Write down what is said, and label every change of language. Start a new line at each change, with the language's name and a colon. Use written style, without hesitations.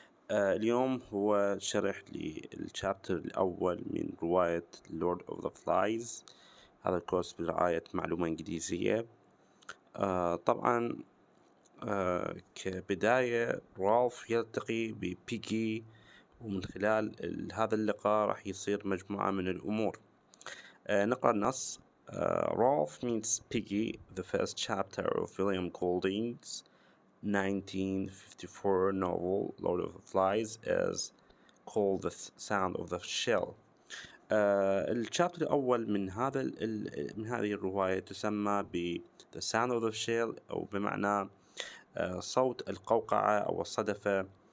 Arabic: اليوم هو شرح للشابتر الأول من رواية Lord of the Flies. هذا الكورس برعاية معلومة إنجليزية. طبعا كبداية رالف يلتقي ببيجي، ومن خلال هذا اللقاء راح يصير مجموعة من الأمور. نقرأ النص.
English: Rolf meets Piggy, the first chapter of William Golding's 1954 novel Lord of the Flies is called The Sound of the Shell.
Arabic: الشابتر الأول من من هذه الرواية تسمى ب The Sound of the Shell، أو بمعنى صوت القوقعة أو الصدفة.